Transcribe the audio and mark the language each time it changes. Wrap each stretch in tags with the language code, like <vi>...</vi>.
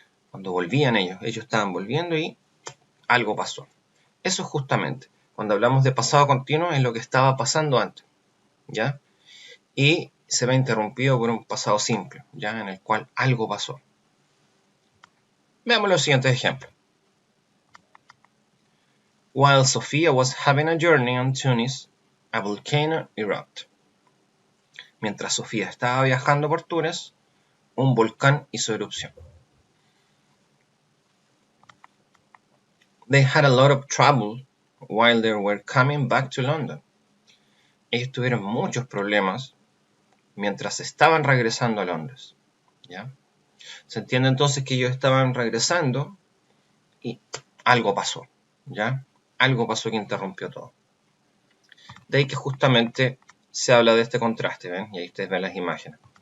<es>Cuando volvían ellos estaban volviendo y algo pasó. Eso es justamente, cuando hablamos de pasado continuo, es lo que estaba pasando antes, ¿ya? Y se ve interrumpido por un pasado simple, ¿ya?, en el cual algo pasó. Veamos los siguientes ejemplos.</es> <en>While Sophia was having a journey on Tunis, a volcano erupted.</en> <es>Mientras Sofía estaba viajando por Túnez, un volcán hizo erupción.</es> <en>They had a lot of trouble while they were coming back to London.</en> <es>Ellos tuvieron muchos problemas mientras estaban regresando a Londres, ¿ya? Se entiende entonces que ellos estaban regresando y algo pasó, ¿ya? Algo pasó que interrumpió todo. De ahí que justamente se habla de este contraste, ¿ven? Y ahí ustedes ven las imágenes.</es>